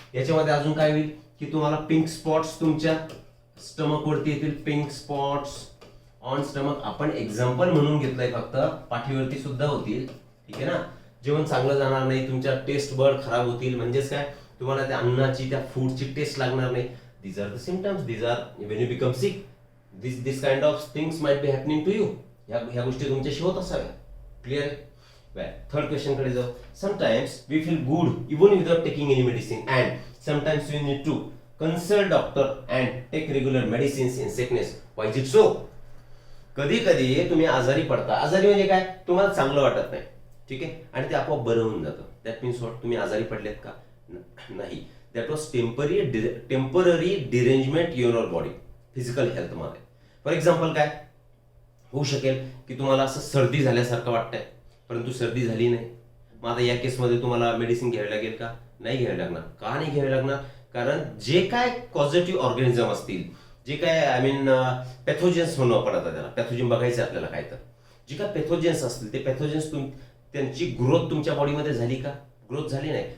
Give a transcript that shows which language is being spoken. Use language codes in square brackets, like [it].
[mr] याच्यामध्ये अजून काय होईल की तुम्हाला पिंक स्पॉट्स तुमच्या स्टमक वरती येतील, [en] Pink spots on stomach. [mr] आपण एक्झाम्पल म्हणून घेतलंय, फक्त पाठीवरती सुद्धा होतील. ठीक आहे ना. जेवण चांगलं जाणार नाही, तुमच्या टेस्ट बर्ड खराब होतील, म्हणजेच काय, तुम्हाला त्या अन्नाची, त्या फूडची टेस्ट लागणार नाही. [en] These are the symptoms. These are when you become sick. This kind of things might be happening to you. [mr] ह्या गोष्टी तुमच्याशी होत असाव्या. क्लिअर. थर्ड क्वेश्चन कडे जाऊ. [en] Sometimes we feel good even without taking any medicine and sometimes we need to consult doctor and take regular medicines in sickness. Why is it so. [mr] कधी कधी तुम्ही आजारी पडता. आजारी म्हणजे काय, तुम्हाला चांगलं वाटत नाही. ठीक आहे. आणि ते आपोआप बरं होऊन जातं. [en] that means what, [mr] तुम्ही आजारी पडलेत का, नाही. [en] That was temporary derangement in your body, [mr] physical health मध्ये. फॉर एक्झाम्पल काय होऊ शकेल की तुम्हाला असं सर्दी झाल्यासारखं वाटतंय, परंतु सर्दी झाली नाही. मग आता या केसमध्ये तुम्हाला मेडिसिन घ्यावी लागेल का, नाही घ्यावी लागणार. का नाही घ्यावी लागणार, कारण जे काय पॉझिटिव्ह ऑर्गॅनिझम असतील, जे काय [en] I mean [mr] पॅथोजन्स म्हणू आपण, आता त्याला पॅथोजन बघायचं आपल्याला काय, तर जे काय पॅथोजन्स असतील ते पॅथोजन्स त्यांची ग्रोथ तुमच्या बॉडीमध्ये झाली का, ग्रोथ झाली नाही.